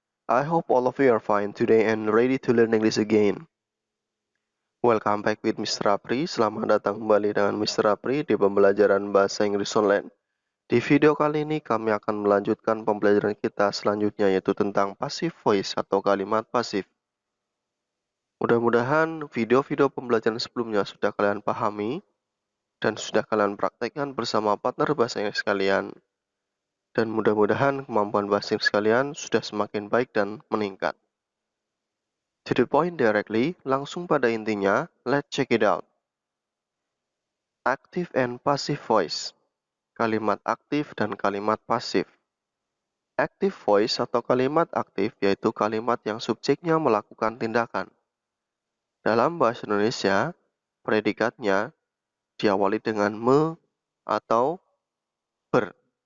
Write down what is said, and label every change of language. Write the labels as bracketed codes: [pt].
[en] I hope all of you are fine today and ready to learn English again. Welcome back with Mr. Apri. [id] Selamat datang kembali dengan Mr. Apri di pembelajaran bahasa Inggris online. Di video kali ini kami akan melanjutkan pembelajaran kita selanjutnya yaitu tentang passive voice atau kalimat pasif. Mudah-mudahan video-video pembelajaran sebelumnya sudah kalian pahami dan sudah kalian praktekkan bersama partner bahasa Inggris kalian. Dan mudah-mudahan kemampuan bahasa Inggris kalian sudah semakin baik dan meningkat. [en] To the point directly, [id] langsung pada intinya, [en] let's check it out. Active and passive voice. [id] Kalimat aktif dan kalimat pasif. Active voice atau kalimat aktif yaitu kalimat yang subjeknya melakukan tindakan. Dalam bahasa Indonesia, predikatnya diawali dengan me atau ber.